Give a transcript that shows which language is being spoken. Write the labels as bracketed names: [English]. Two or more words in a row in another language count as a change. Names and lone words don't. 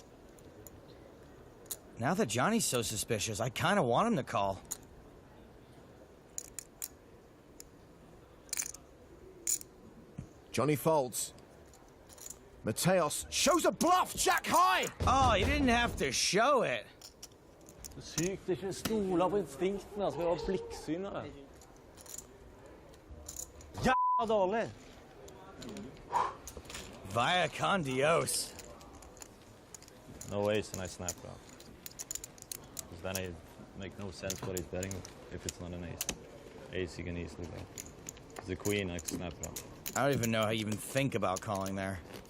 [English] Now that Johnny's so suspicious, I kind of want him to call. Johnny folds. Mateos shows a bluff, jack high! Oh, he didn't have to show it. [Norwegian] Sykt ikke stola på instinktene, skal være blikksynere. Jævla dårlig! [Spanish] Vaya con Dios. [English] No ace and I snap out. Because then it make no sense what he's betting if it's not an ace. Ace you can easily bet. It's a queen, I snap out. I don't even know how you even think about calling there.